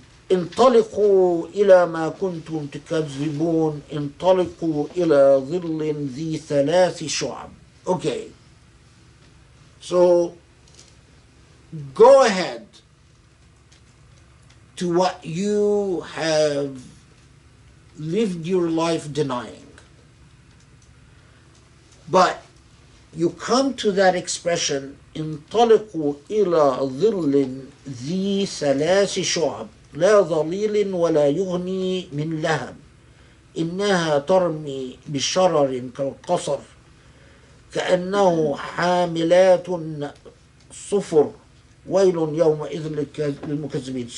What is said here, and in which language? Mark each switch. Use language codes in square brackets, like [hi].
[ar] انطلقوا إلى ما كنتم تكذبون انطلقوا إلى ظل ذي ثلاث شعب. [en] Okay, so go ahead to what you have lived your life denying. But you come to that expression, [ar] انطلقوا إلى ظل ذي ثلاث شعب لا ظليل ولا يغني من لهب إنها ترمي بشرر كالقصر كأنه حاملات صفر ويل يومئذ للمكذبين.